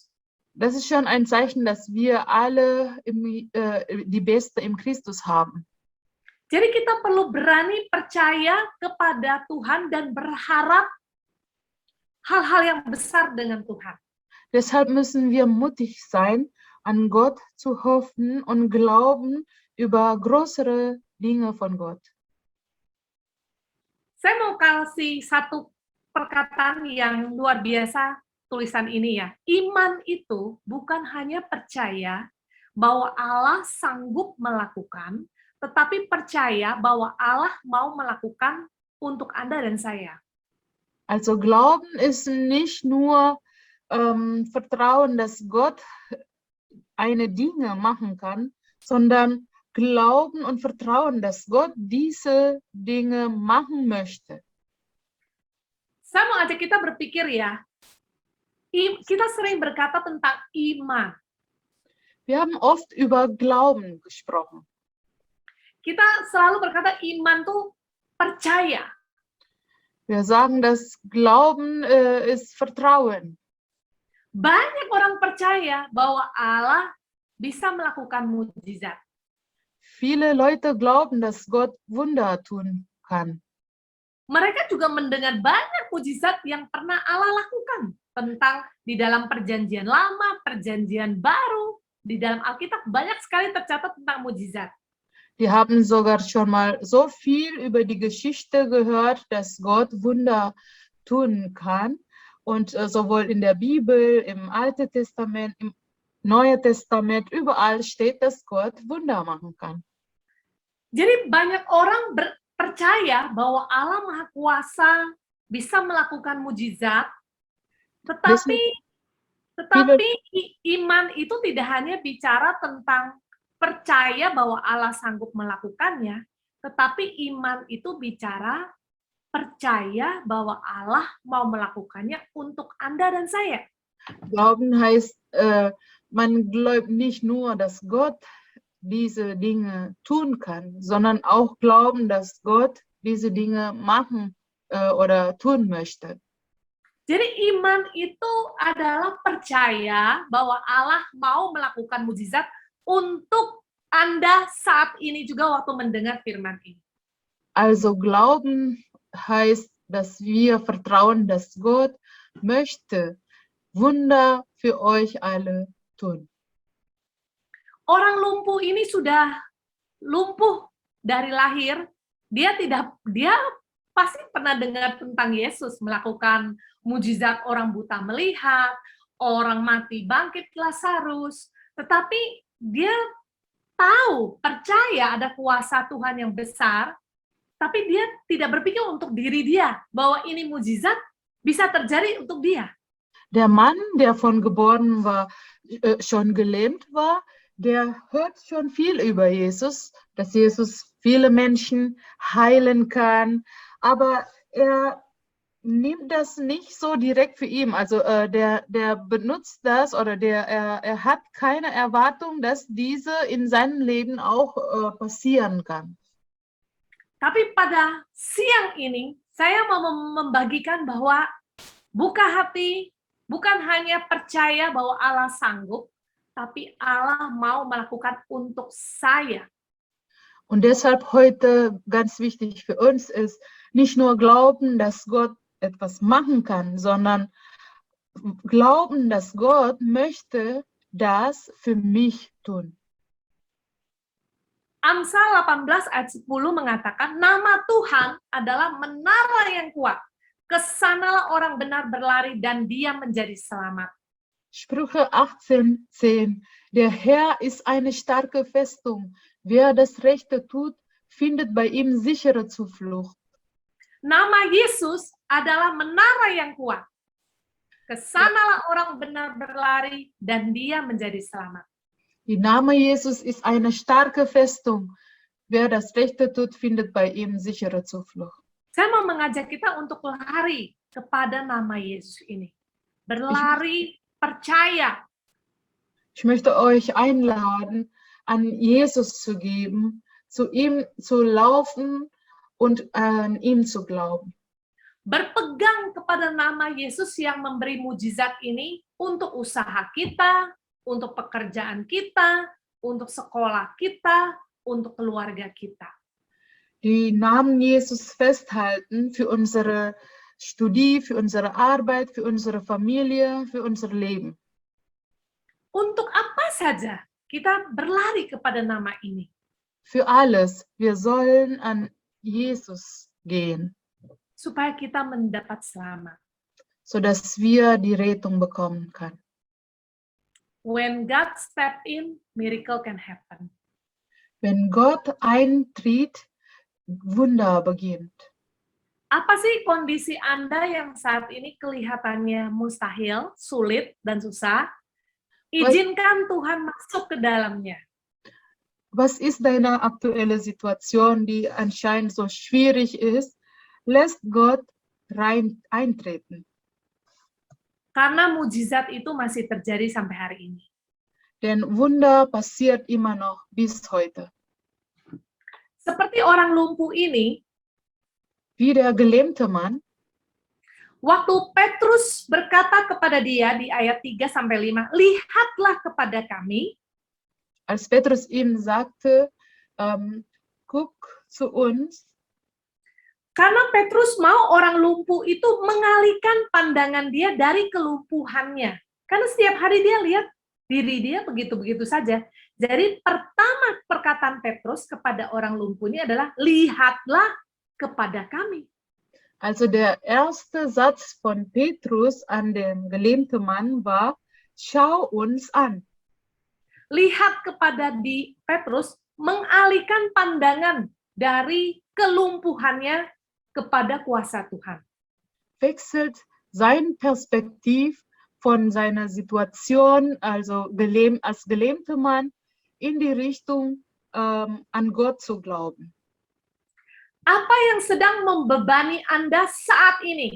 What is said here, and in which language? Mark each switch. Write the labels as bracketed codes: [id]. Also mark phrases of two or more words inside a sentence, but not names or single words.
[de] Das ist schon ein Zeichen, dass wir alle die Beste im Christus haben. [id] Jadi kita perlu berani percaya kepada Tuhan dan berharap hal-hal yang besar dengan Tuhan. [de] Deshalb müssen wir mutig sein, an Gott zu hoffen und glauben über größere Dinge von Gott. [id] Saya mau kasih satu perkataan yang luar biasa tulisan ini ya. Iman itu bukan hanya percaya bahwa Allah sanggup melakukan, tetapi percaya bahwa Allah mau melakukan untuk Anda dan saya. [de] Also Glauben ist nicht nur Vertrauen, dass Gott eine Dinge machen kann, sondern Glauben und Vertrauen, dass Gott diese Dinge machen möchte. [id] Saya mau ajak kita berpikir ya, kita sering berkata tentang iman. [de] Wir haben oft über Glauben gesprochen. [id] Kita selalu berkata iman tuh percaya. [de] Wir sagen, dass Glauben ist Vertrauen. [id] Banyak orang percaya bahwa Allah bisa melakukan mukjizat. [de] Viele Leute glauben, dass Gott Wunder tun kann. [id] Mereka juga mendengar banyak mukjizat yang pernah Allah lakukan tentang di dalam perjanjian lama, perjanjian baru, di dalam Alkitab banyak sekali tercatat tentang mukjizat. [de] Die haben sogar schon mal so viel über die Geschichte gehört, dass Gott Wunder tun kann. Und sowohl in der Bibel, im Alten Testament, im Neuen Testament, überall steht, dass Gott Wunder machen kann. [id] Jadi banyak orang percaya bahwa Allah Maha Kuasa bisa melakukan mukjizat, tetapi iman itu tidak hanya bicara tentang percaya bahwa Allah sanggup melakukannya, tetapi iman itu bicara percaya bahwa Allah mau melakukannya untuk Anda dan saya. [de] Glauben heißt, man glaubt nicht nur, dass Gott diese Dinge tun kann, sondern auch glauben, dass Gott diese Dinge machen oder tun möchte. [id] Jadi iman itu adalah percaya bahwa Allah mau melakukan mukjizat untuk Anda saat ini juga waktu mendengar firman ini. [de] Also Glauben heißt, dass wir vertrauen, dass Gott möchte Wunder für euch alle tun. [id] Orang lumpuh ini sudah lumpuh dari lahir, dia pasti pernah dengar tentang Yesus melakukan mukjizat, orang buta melihat, orang mati bangkit Lazarus, tetapi dia tahu, percaya ada kuasa Tuhan yang besar, tapi dia tidak berpikir untuk diri dia bahwa ini mukjizat bisa terjadi untuk dia. [de] Der Mann, der von geboren war, schon gelähmt war, der hört schon viel über Jesus, dass Jesus viele Menschen heilen kann, aber er nimmt das nicht so direkt für ihn. Also der benutzt das oder er hat keine Erwartung, dass diese in seinem Leben auch passieren kann. [id] Tapi pada siang ini, saya mau membagikan bahwa buka hati, Bukan hanya percaya bahwa Allah sanggup, tapi Allah mau melakukan untuk saya. [de] Und deshalb heute ganz wichtig für uns ist, nicht nur glauben, dass Gott etwas machen kann, sondern glauben, dass Gott möchte das für mich tun. [id] Amsal 18 ayat 10 mengatakan, nama Tuhan adalah menara yang kuat. Kesanalah orang benar berlari dan dia menjadi selamat. [de] Sprüche 18,10. Der Herr ist eine starke Festung. Wer das Rechte tut, findet bei ihm sichere Zuflucht. [id] Nama Yesus adalah menara yang kuat. Kesanalah orang benar berlari dan dia menjadi selamat. [de] Die Name Jesus ist eine starke Festung. Wer das Rechte tut, findet bei ihm sichere Zuflucht. [id] Saya mau mengajak kita untuk lari kepada nama Yesus ini. Berlari, percaya. [de] Ich möchte euch einladen, an Jesus zu geben, zu ihm zu laufen und an ihn zu glauben. [id] Berpegang kepada nama Yesus yang memberi mujizat ini untuk usaha kita, untuk pekerjaan kita, untuk sekolah kita, untuk keluarga kita. [de] Die Namen Jesus festhalten für unsere Studie, für unsere Arbeit, für unsere Familie, für unser Leben. [id] Untuk apa saja kita berlari kepada nama ini? [de] Für alles. Wir sollen an Jesus gehen, [id] Supaya kita mendapat selamat. [de] sodass wir die Rettung bekommen können. [en] When God step in, miracle can happen. [de] Wenn Gott eintritt, Wunder beginnt. [id] Apa sih kondisi Anda yang saat ini kelihatannya mustahil, sulit, dan susah? Izinkan Tuhan masuk ke dalamnya. [de] Was ist deine aktuelle Situation, die anscheinend so schwierig ist? Lässt Gott eintreten. [id] Karena mujizat itu masih terjadi sampai hari ini. [de] Denn Wunder passiert immer noch bis heute. [id] Seperti orang lumpuh ini, [de] Wie der gelähmte Mann, [id] waktu Petrus berkata kepada dia di ayat 3-5, lihatlah kepada kami, [de] als Petrus ihm sagte, guck zu uns, [id] karena Petrus mau orang lumpuh itu mengalihkan pandangan dia dari kelumpuhannya. Karena setiap hari dia lihat diri dia begitu-begitu saja. Jadi pertama perkataan Petrus kepada orang lumpuh ini adalah, lihatlah kepada kami. [de] Also der erste Satz von Petrus an den gelähmten Mann war, schau uns an. [id] Lihat kepada Petrus, mengalihkan pandangan dari kelumpuhannya kepada kuasa Tuhan. [de] Wechselt sein Perspektiv von seiner Situation, also als gelähmter Mann, in die Richtung an Gott zu glauben. [id] Apa yang sedang membebani Anda saat ini?